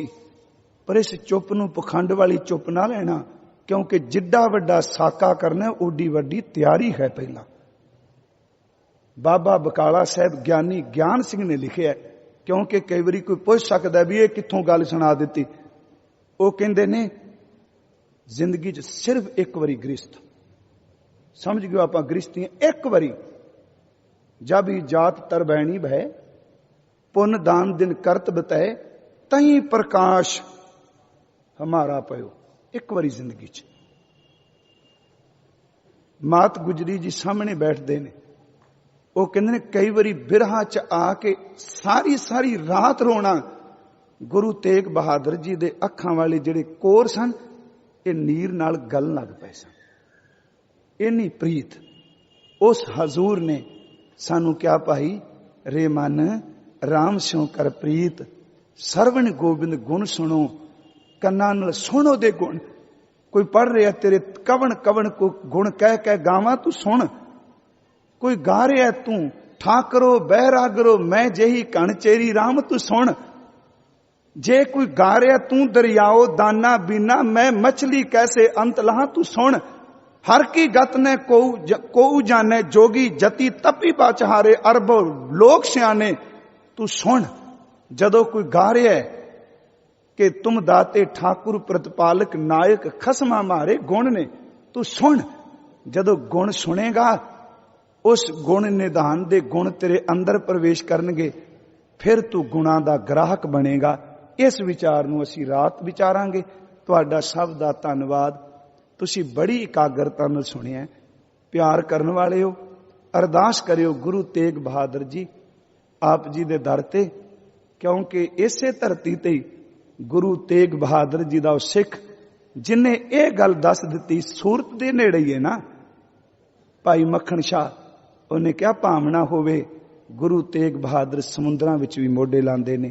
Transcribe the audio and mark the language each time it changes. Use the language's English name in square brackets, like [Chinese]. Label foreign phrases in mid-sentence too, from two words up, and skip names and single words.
[Punjabi] ਪਰ ਇਸ ਚੁੱਪ ਨੂੰ ਪਖੰਡ ਵਾਲੀ ਚੁੱਪ ਨਾ ਲੈਣਾ, ਕਿਉਂਕਿ ਜਿੱਡਾ ਵੱਡਾ ਸਾਕਾ ਕਰਨਾ ਓਡੀ ਵੱਡੀ ਤਿਆਰੀ ਹੈ। ਪਹਿਲਾ ਬਾਬਾ ਬਕਾਲਾ ਸਾਹਬ ਗਿਆਨੀ ਗਿਆਨ ਸਿੰਘ ਨੇ ਲਿਖਿਆ, ਕਿਉਂਕਿ ਕਈ ਵਾਰੀ ਕੋਈ ਪੁੱਛ ਸਕਦਾ ਭੀ ਇਹ ਕਿੱਥੋਂ ਗੱਲ ਸੁਣਾ ਦਿੱਤੀ। ਉਹ ਕਹਿੰਦੇ ਨੇ ਜ਼ਿੰਦਗੀ ਚ ਸਿਰਫ਼ ਇਕ ਵਾਰੀ ਗ੍ਰਿਹਸਤ, ਸਮਝ ਗਯੋ ਆਪਾਂ ਗ੍ਰਿਹਸਤੀ, ਇਕ ਵਾਰੀ ਜਬ ਹੀ ਜਾਤ ਤ੍ਰਿਬੈਣੀ ਭਯ, ਪੁੰਨ ਦਾਨ ਦਿਨ ਕਰਤ ਬਤਾਏ, ਤਹੀ ਪ੍ਰਕਾਸ਼ ਹਮਾਰਾ ਭਯੋ। ਇਕ ਵਾਰੀ ਜ਼ਿੰਦਗੀ ਚ। ਮਾਤਾ ਗੁਜਰੀ ਜੀ ਸਾਹਮਣੇ ਬੈਠਤੇ ਨੇ, ਉਹ ਕਹਿਤੇ ਨੇ ਕਈ ਵਾਰੀ ਬਿਰਹਾ ਚ ਆ ਕੇ ਸਾਰੀ ਸਾਰੀ ਰਾਤ ਰੋਣਾ। ਗੁਰੂ ਤੇਗ ਬਹਾਦਰ ਜੀ ਦੇ ਅੱਖਾਂ ਵਾਲੇ ਜਿਹੜੇ ਕੋਰ ਸਨ, ਇਹ ਨੀਰ ਨਾਲ ਗਲ ਲੱਗ ਪਏ ਸਨ। ਇੰਨੀ ਪ੍ਰੀਤ ਉਸ ਹਜ਼ੂਰ ਨੇ ਸਾਨੂੰ ਕਿਆ ਪਾਈ, ਰੇ ਮਨ ਰਾਮ ਸਿਉਂ ਕਰ ਪ੍ਰੀਤ, ਸਰਵਣ ਗੋਬਿੰਦ ਗੁਣ ਸੁਨੋ, ਕੰਨਾਂ ਨਾਲ ਸੁਨੋ ਦੇ ਗੁਣ। ਕੋਈ ਪੜ੍ਹ ਰਿਹਾ ਤੇਰੇ ਕਵਨ ਕਵਨ ਕੋ ਗੁਣ ਕਹਿ ਕਹਿ ਗਾਵਾ, ਤੂ ਸੁਣ। ਕੋਈ ਗਾ ਰਿਹਾ ਤੂ ਠਾਕੁਰੋ ਬੈਰਾਗਰੋ ਮੈ ਜੇਹੀ ਘਣ ਚੇਰੀ ਰਾਮ, ਤੂ ਸੁਣ। ਜੇ ਕੋਈ ਗਾ ਰਿਹਾ ਤੂ ਦਰੀਆਉ ਦਾਨਾ ਬੀਨਾ ਮੈ ਮਛਲੀ ਕੈਸੇ ਅੰਤ ਲਹਾ, ਤੂ ਸੁਣ। ਹਰਿ ਕੀ ਗਤਿ ਨਹਿ ਕੋਊ ਜਾਨੈ, ਜੋਗੀ ਜਤੀ ਤਪੀ ਪਚਿ ਹਾਰੇ, ਅਰੁ ਬਹੁ ਲੋਗ ਸਿਆਨੇ। ਤੂ ਸੁਣ, ਜਦੋਂ ਕੋਈ ਗਾ ਰਿਹਾ ਹੈ ਕਿ ਤੁਮ ਦਾਤੇ ਠਾਕੁਰ ਪ੍ਰਤਿਪਾਲਕ ਨਾਇਕ ਖਸਮ ਹਮਾਰੇ ਗੁਣ ਨੇ, ਤੂ ਸੁਣ। ਜਦੋਂ ਗੁਣ ਸੁਣੇਗਾ, ਉਸ ਗੁਣ ਨਿਧਾਨ ਦੇ ਗੁਣ ਤੇਰੇ ਅੰਦਰ ਪ੍ਰਵੇਸ਼ ਕਰਨਗੇ, ਫਿਰ ਤੂ ਗੁਣਾਂ ਦਾ ਗਾਹਕ ਬਣੇਗਾ। ਇਸ ਵਿਚਾਰ ਨੂੰ ਅਸੀਂ ਰਾਤ ਵਿਚਾਰਾਂਗੇ। ਤੁਹਾਡਾ ਸਭ ਦਾ ਧੰਨਵਾਦ, ਤੁਸੀਂ ਬੜੀ ਇਕਾਗਰਤਾ ਨਾਲ ਸੁਣਿਆ। ਪਿਆਰ ਕਰਨ ਵਾਲੇ ਹੋ, ਅਰਦਾਸ ਕਰਿਓ ਗੁਰੂ ਤੇਗ ਬਹਾਦਰ ਜੀ ਆਪ ਜੀ ਦੇ ਦਰ ਤੇ, ਕਿਉਂਕਿ ਇਸੇ ਧਰਤੀ ਤੇ ਗੁਰੂ ਤੇਗ ਬਹਾਦਰ ਜੀ ਦਾ ਸਿੱਖ ਜਿਨ੍ਹੇ ਇਹ ਗੱਲ ਦੱਸ ਦਿੱਤੀ, ਸੂਰਤ ਦੇ ਨੇੜੇ ਹੀ ਹੈ ਨਾ ਭਾਈ ਮੱਖਣ ਸ਼ਾਹ, ਉਨ੍ਹੇ ਕਿਆ ਭਾਵਨਾ ਹੋਵੇ ਗੁਰੂ ਤੇਗ ਬਹਾਦਰ ਸਮੁੰਦਰਾਂ ਵਿਚ ਭੀ ਮੋਢੇ ਲਾਂਦੇ ਨੇ।